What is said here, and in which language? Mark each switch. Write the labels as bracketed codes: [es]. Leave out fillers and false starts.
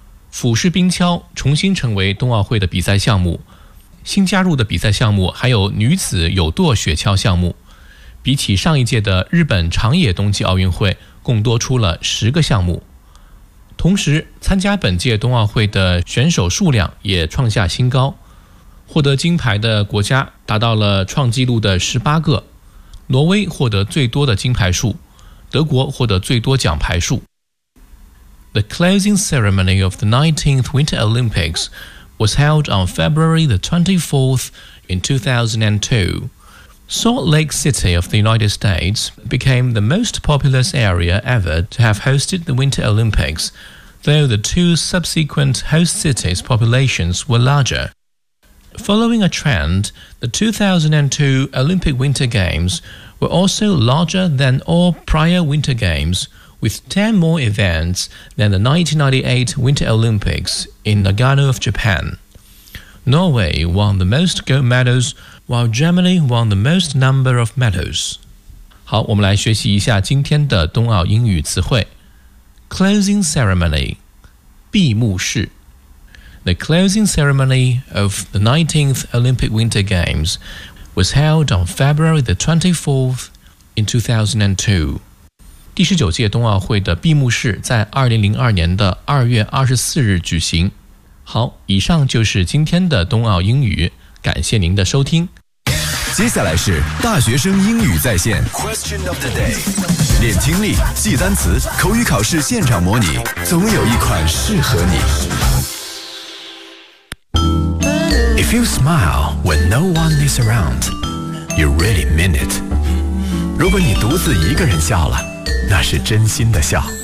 [zh] 俯视冰橇重新成为冬奥会的比赛项目，新加入的比赛项目还有女子有舵雪橇项目，比起上一届的日本长野冬季奥运会共多出了10个项目。同时参加本届冬奥会的选手数量也创下新高，获得金牌的国家达到了创纪录的18个，挪威获得最多的金牌数，德国获得最多奖牌数。 [en] The closing ceremony of the 19th Winter Olympics was held on February the 24th in 2002. Salt Lake City of the United States became the most populous area ever to have hosted the Winter Olympics, though the two subsequent host cities' populations were largerFollowing a trend, the 2002 Olympic Winter Games were also larger than all prior Winter Games, with 10 more events than the 1998 Winter Olympics in Nagano of Japan. Norway won the most gold medals, while Germany won the most number of medals. [zh] 好，我们来学习一下今天的冬奥英语词汇。 Closing ceremony, 闭幕式。 [en] The closing ceremony of the 19th Olympic Winter Games was held on February the 24th in 2002. [zh] 第十九届冬奥会的闭幕式在2002年的2月24日举行。好，以上就是今天的冬奥英语，感谢您的收听。接下来是大学生英语在线 [en] Question of the day， [zh] 练听力，记单词，口语考试现场模拟，总有一款适合你。 [en] If you smile when no one is around, you really mean it. [zh] 如果你独自一个人笑了，那是真心的笑。